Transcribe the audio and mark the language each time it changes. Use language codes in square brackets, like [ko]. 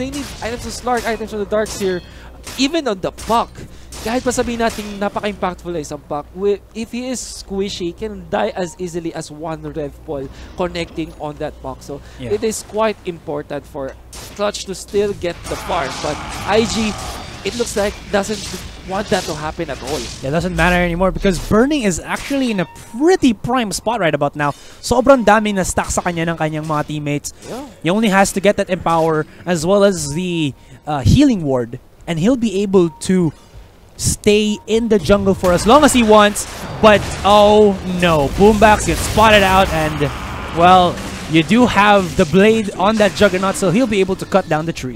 [en] They need items to Slark, items from the Darks here. Even on the Puck, [tl] kahit pa sabihin natin napaka-impactful na isang Puck, [en] if he is squishy, he can die as easily as one Rev Ball connecting on that Puck. So it is quite important for Clutch to still get the farm. But IG, it looks like doesn't want that to happen at all. It doesn't matter anymore because Burning is actually in a pretty prime spot right about now. [tl] Sobrang dami na stack sa kanya ng kanyang mga teammates. [en] He only has to get that Empower as well as the healing ward, and he'll be able to stay in the jungle for as long as he wants. But oh no, Boombox gets spotted out, and well, you do have the blade on that Juggernaut, so he'll be able to cut down the tree.